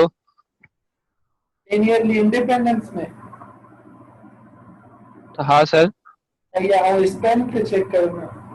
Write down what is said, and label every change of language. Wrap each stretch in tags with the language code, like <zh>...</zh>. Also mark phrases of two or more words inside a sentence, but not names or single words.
<en>linearly independence में</en> <sd>हाँ सर। या ऐं स्पेन खे चेक कयो था।</sd>